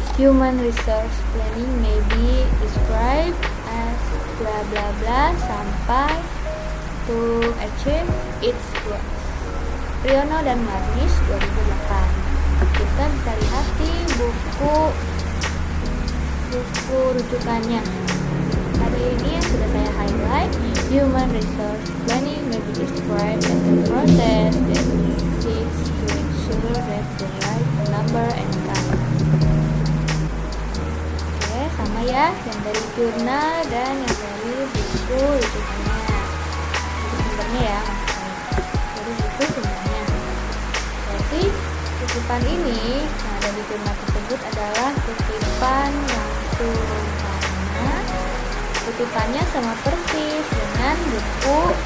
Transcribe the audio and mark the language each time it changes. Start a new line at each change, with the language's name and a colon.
English: Human resource planning may be described as blah blah blah
Indonesian: sampai
English: to achieve its goals.
Indonesian: Priyono dan Marnis 2008. Kita bisa lihat di buku rujukannya. Ada ini yang sudah saya highlight.
English: Human resource planning may be described as a process that seeks to ensure that the right number and kind.
Indonesian: Oke, sama ya, yang dari jurnal dan yang dari buku rujukannya. Itu sumbernya ya, maksudnya dari buku sumbernya. Berarti kutipan ini yang ada di jurnal tersebut adalah kutipan langsung, karena kutipannya sama persis dengan buku.